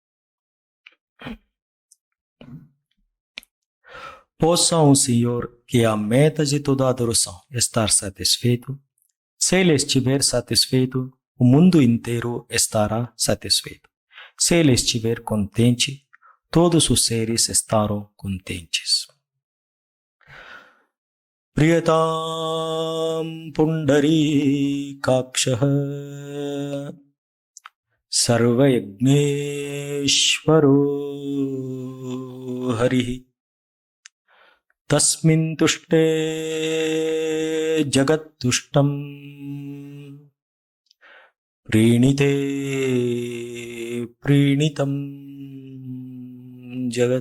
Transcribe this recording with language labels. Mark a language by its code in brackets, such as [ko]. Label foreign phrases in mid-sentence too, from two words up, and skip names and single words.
[pt] Possa um Senhor, que é a meta de toda adoração, estar satisfeito. Se Ele estiver satisfeito, o mundo inteiro estará satisfeito. Se Ele estiver contente, todos os seres estarão contentes. [sa] प्रियताम् पुण्डरी काक्षः सर्वयज्ञेश्वरो हरिः तस्मिन् तुष्टे जगत् तुष्टम् प्रीणिते प्रीणितम् जगत्.